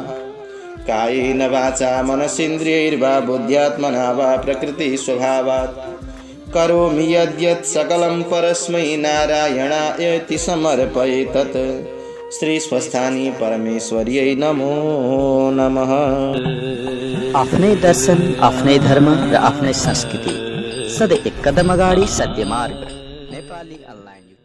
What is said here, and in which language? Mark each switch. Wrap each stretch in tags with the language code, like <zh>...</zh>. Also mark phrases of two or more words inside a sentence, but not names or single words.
<sa>कायेन वाचा मनसीन्द्रियैर्वा बुद्ध्यात्मना वा प्रकृति स्वभावात् करोमि यद्यत् सकलं परस्मै नारायणायति समर्पयेतत् श्री स्वस्थानी परमेश्वर्यै नमो नमः।</sa> <ne>आफ्नै दर्शन, आफ्नै धर्म र आफ्नै संस्कृति सधैँ एक कदम अगाडि सत्य मार्ग नेपाली अनलाइन।</ne>